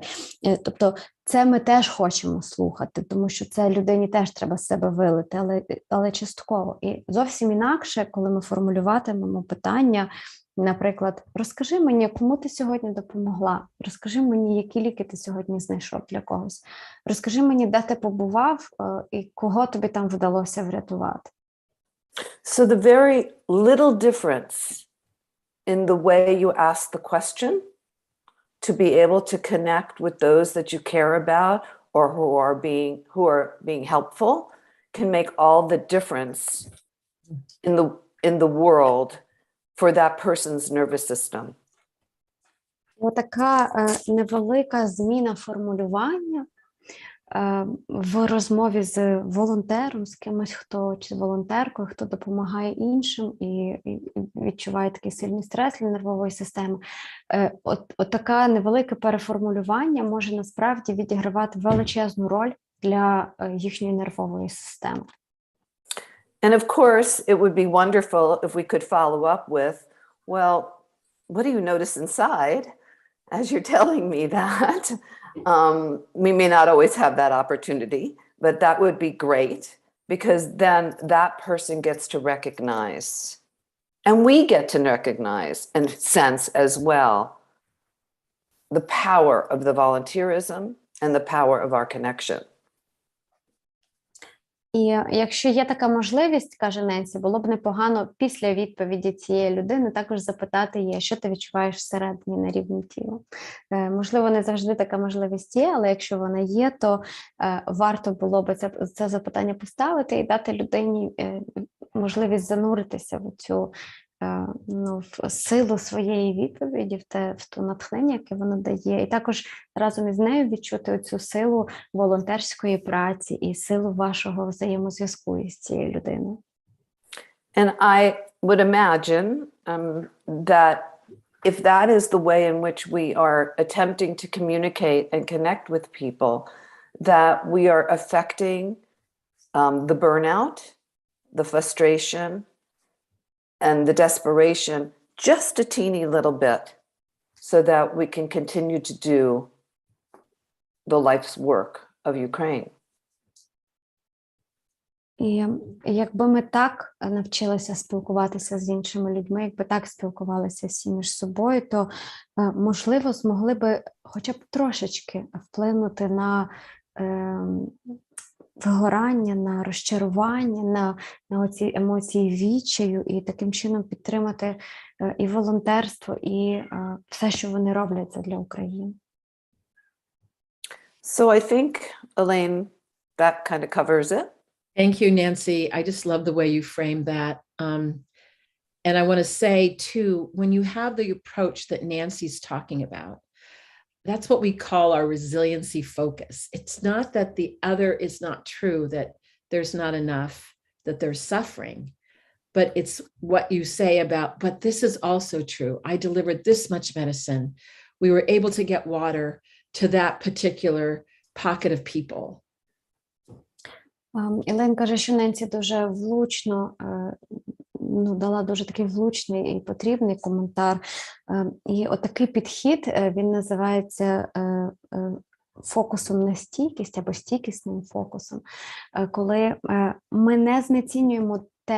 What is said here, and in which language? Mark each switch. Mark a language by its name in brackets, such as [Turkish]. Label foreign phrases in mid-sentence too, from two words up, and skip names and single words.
[Ukrainian] Тобто це ми теж хочемо слухати, тому що це людині теж треба з себе вилити, але частково. І зовсім інакше, коли ми формулюватимемо питання, наприклад, розкажи мені, кому ти сьогодні допомогла, розкажи мені, які ліки ти сьогодні знайшов для когось, розкажи мені, де ти побував і кого тобі там вдалося врятувати. [English] So the very little difference in the way you ask the question to be able to connect with those that you care about or who are being helpful can make all the difference in the world for that person's nervous system. [Ukrainian] Отака невелика зміна формулювання в розмові з волонтером, з кимось, хто чи волонтеркою, хто допомагає іншим і відчуває такий сильний стрес для нервової системи. Отака невелике переформулювання може насправді відігравати величезну роль для їхньої нервової системи. [English] And of course, it would be wonderful if we could follow up with, well, what do you notice inside as you're telling me that? We may not always have that opportunity, but that would be great because then that person gets to recognize, and we get to recognize and sense as well the power of the volunteerism and the power of our connection. [Ukrainian] І якщо є така можливість, каже Ненсі, було б непогано після відповіді цієї людини також запитати її, що ти відчуваєш всередині на рівні тіла. Можливо, не завжди така можливість є, але якщо вона є, то варто було б це запитання поставити і дати людині можливість зануритися в цю в силу своєї відповіді, в ту натхнення, яке вона дає, і також разом із нею відчути цю силу волонтерської праці і силу вашого взаємозв'язку із цією людиною. [English] And I would imagine that if that is the way in which we are attempting to communicate and connect with people, that we are affecting the burnout, the frustration, and the desperation just a teeny little bit so that we can continue to do the life's work of Ukraine. [Ukrainian] І якби ми так навчилися спілкуватися з іншими людьми, якби так спілкувалися всі між собою, то, можливо, змогли би хоча б трошечки вплинути на вигорання, на розчарування, на оці емоції відчаю і таким чином підтримати і волонтерство, і все, що вони роблять для України. [English] So I think, Elaine, that kind of covers it. Thank you, Nancy. I just love the way you framed that. And I want to say, too, when you have the approach that Nancy's talking about, that's what we call our resiliency focus. It's not that the other is not true, that there's not enough, that they're suffering, but it's what you say about, but this is also true. I delivered this much medicine. We were able to get water to that particular pocket of people. [Ukrainian] Елен каже, що Ненсі дуже влучно дала дуже такий влучний і потрібний коментар. І отакий підхід, він називається фокусом на стійкість або стійкісним фокусом, коли ми не знецінюємо те,